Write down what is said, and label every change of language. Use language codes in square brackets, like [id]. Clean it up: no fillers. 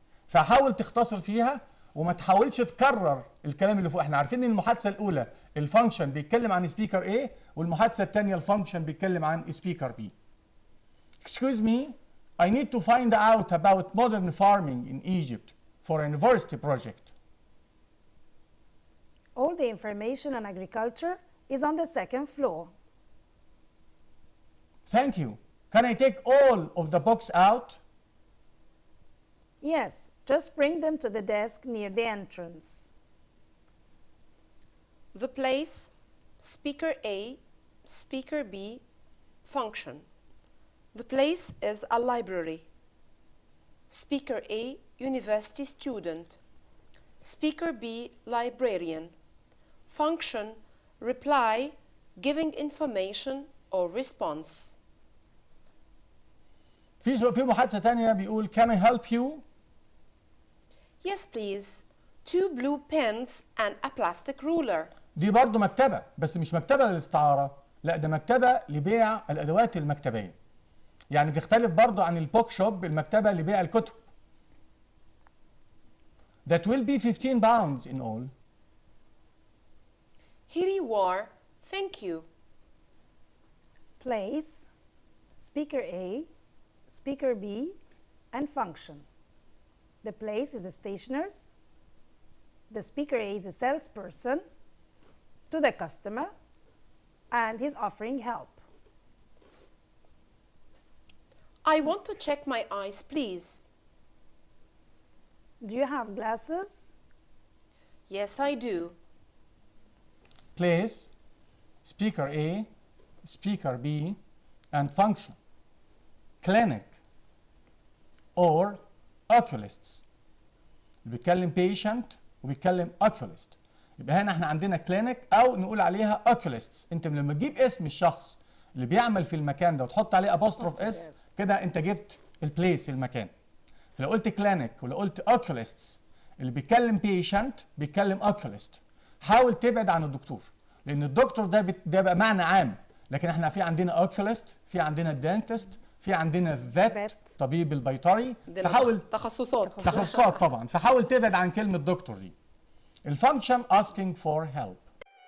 [ar] فحاول تختصر فيها وما تحاولش تكرر الكلام اللي فوق. احنا عارفين ان المحادثه الاولى الفانكشن بيتكلم عن سبيكر A، والمحادثه الثانيه الفانكشن بيتكلم عن سبيكر B. [en] Excuse me, I need to find out about modern farming in Egypt for a university project. All the information on agriculture is on the second floor. Thank you. Can I take all of the books out? Yes, just bring them to the desk near the entrance. The place, speaker A, speaker B, function. The place is a library. Speaker A, university student. Speaker B, librarian. Function, reply, giving information or response. [ar] في محادثة تانية بيقول [en] Can I help you? Yes, please. 2 blue pens and a plastic ruler. [ar] دي برضه مكتبة، بس مش مكتبة للاستعارة، لا ده مكتبة لبيع الأدوات المكتبية. يعني تختلف برضه عن البوك شوب، المكتبة لبيع الكتب. [en] That will be 15 pounds in all. Here you are. Thank you. Place, speaker A, speaker B, and function. The place is a stationer's. The speaker A is a salesperson to the customer, and he's offering help. I want to check my eyes, please. Do you have glasses? Yes, I do. Place, speaker A, speaker B, and function. Clinic or oculists. [ar] بيتكلم patient وبيتكلم oculist. يبقى هنا احنا عندنا clinic او نقول عليها oculists. انت لما تجيب اسم الشخص اللي بيعمل في المكان ده وتحط عليه [en] apostrophe s، [ar] كده انت جبت البليس المكان. فلو قلت clinic ولو قلت oculists، اللي بيتكلم patient بيتكلم oculist. حاول تبعد عن الدكتور، لان الدكتور ده بقى معنى عام، لكن احنا في عندنا oculist، في عندنا dentist، في عندنا vet طبيب البيطري. فحاول تخصصات طبعا، فحاول تبعد عن كلمه دكتور دي. الفانكشن [en] asking for help.